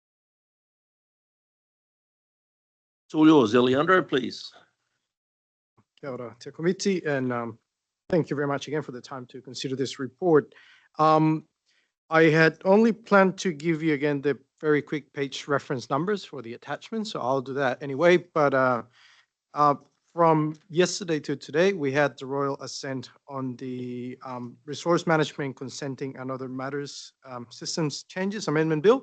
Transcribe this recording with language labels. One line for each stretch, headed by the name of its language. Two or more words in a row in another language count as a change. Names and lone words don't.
English: It's all yours, Eliandro, please.
Māori: Kia ora, te komiti,
English: and thank you very much again for the time to consider this report. I had only planned to give you again the very quick page reference numbers for the attachment, so I'll do that anyway. But from yesterday to today, we had the royal assent on the resource management, consenting and other matters systems changes amendment bill.